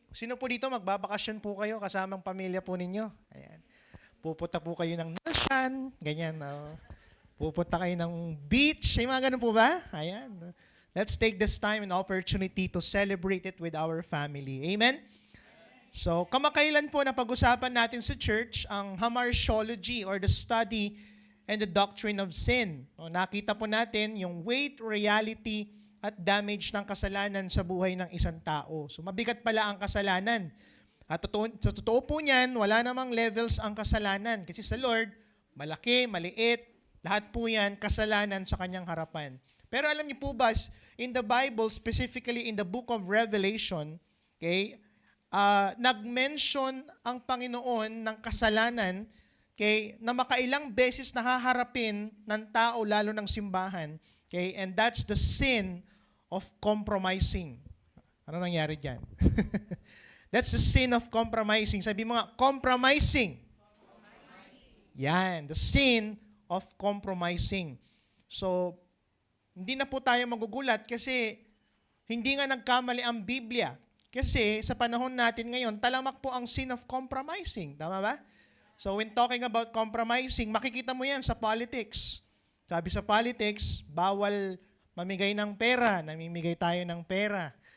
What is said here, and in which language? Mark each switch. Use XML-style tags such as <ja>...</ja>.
<tl>Sino po dito magbabakasyon po kayo kasamang pamilya po ninyo? Ayan. Pupunta po kayo ng Nalshan, ganyan. Pupunta kayo ng beach. May mga ganun po ba? Ayan.</tl> <en>Let's take this time and opportunity to celebrate it with our family.</en> <tl>Amen? So, kamakailan po na pag-usapan natin sa church ang hamartiology</tl> <en>or the study and the doctrine of sin.</en> <tl>O, nakita po natin yung weight, reality, at damage ng kasalanan sa buhay ng isang tao. So, mabigat pala ang kasalanan. At sa totoo po niyan, wala namang levels ang kasalanan. Kasi sa Lord, malaki, maliit, lahat po yan kasalanan sa kanyang harapan. Pero alam niyo po ba,</tl> <en>in the Bible, specifically in the book of Revelation,</en> <tl>okay, nag-mention ang Panginoon ng kasalanan, okay, na makailang beses nahaharapin ng tao, lalo ng simbahan, okay,</tl> <en>and that's the sin of compromising.</en> <tl>Ano nangyari dyan?</tl> <en>That's the sin of compromising.</en> <tl>Sabi mo nga,</tl> <en>compromising. Yan, the sin of compromising.</en> <tl>So, hindi na po tayo magugulat kasi hindi nga nagkamali ang Biblia. Kasi sa panahon natin ngayon, talamak po ang sin of compromising. Tama ba?</tl> <en>So when talking about compromising,</en> <tl>makikita mo yan sa</tl> <en>politics.</en> <tl>Sabi sa politics, bawal mamigay ng pera, namimigay tayo ng pera.</tl>